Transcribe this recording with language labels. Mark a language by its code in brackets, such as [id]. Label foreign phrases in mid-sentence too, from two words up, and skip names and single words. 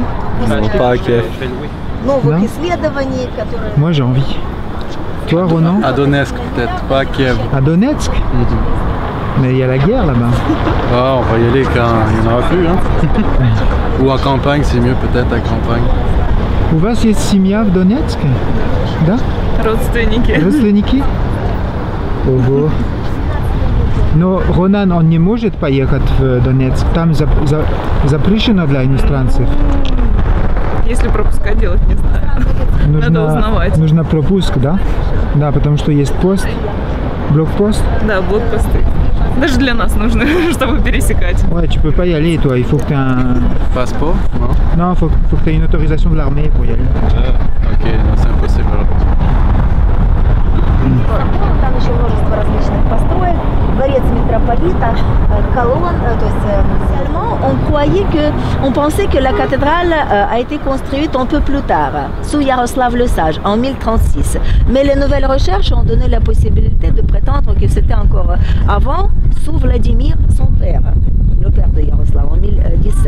[fr] Non, pas à Kiev. Je vais louer. Non? Moi j'ai envie. Toi, Ronan? À Donetsk peut-être, pas à Kiev. À Donetsk? Mais il y a la guerre là-bas. Ah, on va y aller quand il n'y en aura plus. Hein. Ou en campagne, c'est mieux peut-être à campagne. [ru] У вас есть семья в Донецке? Да? Родственники. Родственники? Ого. Но Ронан, он не может поехать в Донецк? Там запрещено для иностранцев? Если пропуска делать, не знаю. Надо узнавать. Нужно пропуск, да? Да, потому что есть пост, блокпост. Да, блокпосты. Даже для нас нужно, чтобы пересекать. [fr] Ouais, tu peux pas y aller toi, il faut que tu aies un... Passeport? Non? Non, faut que tu aies une autorisation de l'armée pour y aller. Ok, non, c'est impossible. [ru] Там еще множество различных построек, дворец митрополита, колонн, то есть [fr] seulement on pensait que la cathédrale a été construite un peu plus tard, sous Yaroslav le Sage, en 1036. Mais les nouvelles recherches ont donné la possibilité de prétendre que c'était encore avant, sous Vladimir, son père, le père de Yaroslav, en 1017.